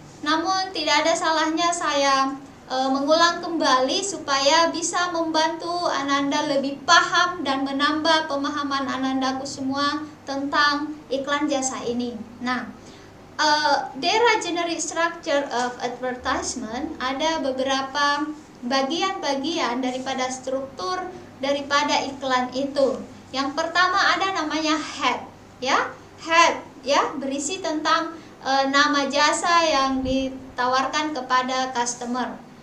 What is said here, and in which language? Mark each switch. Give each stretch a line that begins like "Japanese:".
Indonesian: Namun tidak ada salahnya saya mengulang kembali supaya bisa membantu Ananda lebih paham dan menambah pemahaman Anandaku semua tentang iklan jasa ini.
English: Nah, there are generic structure of advertisement.
Indonesian: Ada beberapa bagian-bagian daripada struktur daripada iklan itu. Yang pertama ada namanya head, ya. Head, ya, berisi tentang nama jasa yang ditawarkan kepada customer.